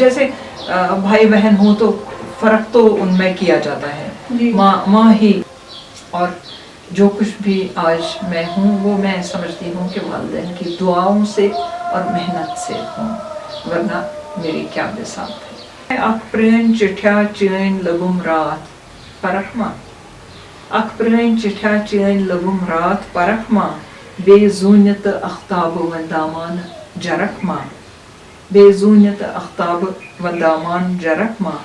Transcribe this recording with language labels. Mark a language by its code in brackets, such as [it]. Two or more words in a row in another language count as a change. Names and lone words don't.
[ur] جیسے بھائی بہن ہوں تو فرق تو ان میں کیا جاتا ہے، ماں ہی. اور جو کچھ بھی آج میں ہوں وہ میں سمجھتی ہوں کہ والدین کی دعاؤں سے اور محنت سے ہوں، ورنہ میری کیا بساط ہے. [ks] اک پرٲنۍ چٹھیا چٲنۍ لٔگُم رات پرکھ ما، اک پرٲنۍ چٹھیا چٲنۍ لٔگُم رات پرکھ ما، بیٚیہِ زوٗنہِ تہٕ اختابہٕ وندامان جرکھ ما، بیٚیہِ زوٗنہِ تہٕ اختابہٕ وندامان جرکھ ما.